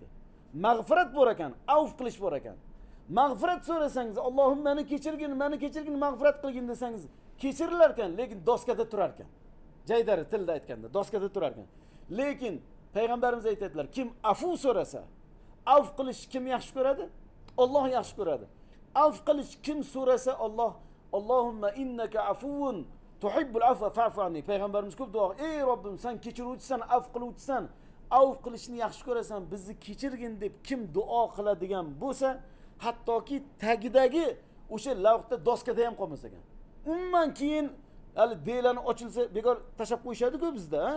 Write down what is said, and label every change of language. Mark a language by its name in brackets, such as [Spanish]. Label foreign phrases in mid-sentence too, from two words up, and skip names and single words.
[Uzbek] Mag'firat bor ekan, avf qilish bor ekan. Mag'firat so'rasangiz, Allohim meni kechirgin, mag'firat qilgin desangiz, kechirilar ekan, lekin doskada turar ekan. Jaydari tilda aytganda, doskada turar ekan. Lekin payg'ambarimiz aytadilar, kim afu so'rasa, avf qilish kim yaxshi ko'radi? Alloh yaxshi ko'radi. Avf qilish kim so'rasa Alloh, [Arabic] اللهم إنك عفو تحب العفو فاعف عني. [Uzbek] Payg'ambarimiz ko'p duo, ey Robbim, sen kechiruvchisan, avf qiluvchisan, avf qilishni yaxshi ko'rasan, bizni kechirgin deb kim duo qiladigan bo'lsa, hattoki tagidagi o'sha lavhda doskada ham qolmas ekan. Umuman keyin hali belani ochilsa bekor tashab qo'yishadi-ku bizda, ha?